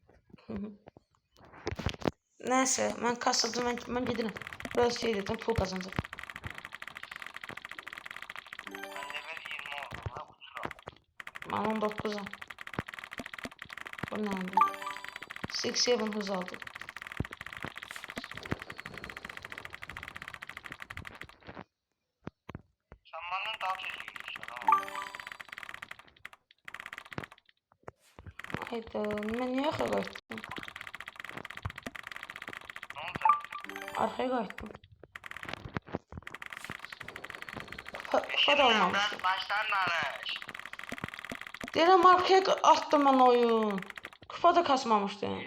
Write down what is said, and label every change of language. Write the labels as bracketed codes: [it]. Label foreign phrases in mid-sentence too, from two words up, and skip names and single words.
[az] Nəysə, mən kassadım, mən gedirəm. [tr] Biraz şey dedim, pul kazanacağım. [az] Mən level 20 oldum, uçuram. Mən 19'am. Bu nədir? 6-7 hız aldım. [tr] Sen benden daha tez yürüyorsun ama. Hayda, [az] mən niyə arxaya qayıtdım? [tr] Ne oldu? [az] Arxaya qayıtdım. Kupa da olmamışdı. Baştan danış. Deyirəm, arxaya attım mən oyun. Kupa da kasmamışdı.